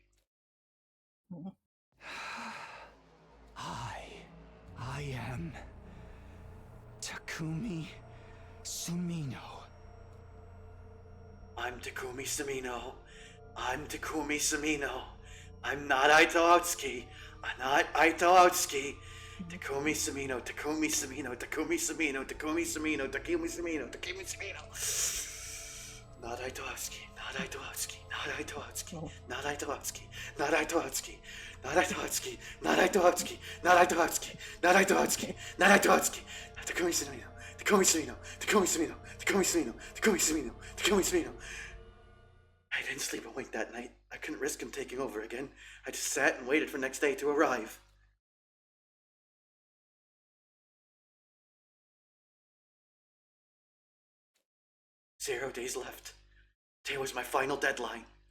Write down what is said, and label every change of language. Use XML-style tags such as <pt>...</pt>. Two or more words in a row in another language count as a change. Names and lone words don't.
<en>I am Takumi Sumino. I'm Takumi Sumino. I'm Takumi Sumino. I'm not Aito Atsuki. I'm not Aito Atsuki. Takumi Sumino, Takumi Sumino, Takumi Sumino, Takumi Sumino, Takumi Sumino, Takumi Sumino. Not Aito Atsuki, not Aito Atsuki, not Aito Atsuki, not Aito Atsuki, not Aito Atsuki, not Aito Atsuki, not Aito Atsuki, not Aito Atsuki, not Aito Atsuki, not Aito Atsuki, Takumi Sumino, Takumi Sumino, Takumi Sumino, Takumi Sumino, Takumi Sumino, Takumi Sumino. I didn't sleep a wink that night. I couldn't risk him taking over again. I just sat and waited for next day to arrive. Zero days left. Today was my final deadline.</en>